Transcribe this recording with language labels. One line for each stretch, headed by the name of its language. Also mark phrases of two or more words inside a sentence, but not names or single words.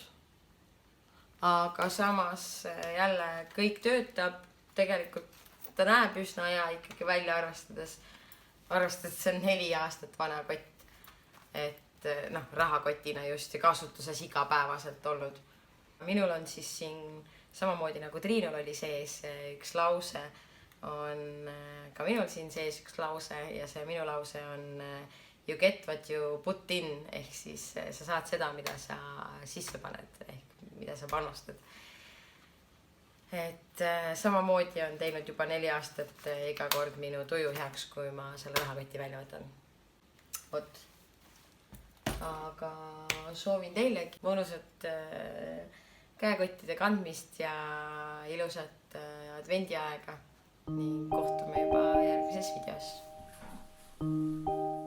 Estonian: Aga samas jälle kõik töötab, tegelikult ta näeb üsna hea ikkagi välja arvestades, see on 4 aastat vana kott, et rahakotina just ja kasutuses igapäevaselt olnud. Minul on siis siin samamoodi nagu Triinul oli sees üks lause, on ka minul siin sees üks lause ja see minu lause on
English: you get what you put in
Estonian: ehk siis sa saad seda, mida sa sisse paned ehk mida sa panustad. Et samamoodi on teinud juba 4 aastat iga kord minu tuju heaks, kui ma selle rahakoti välja võtan. Vot. Aga soovin teilegi mõnusat käekottide kandmist ja ilusat advendiaega ning kohtume juba järgmises videos.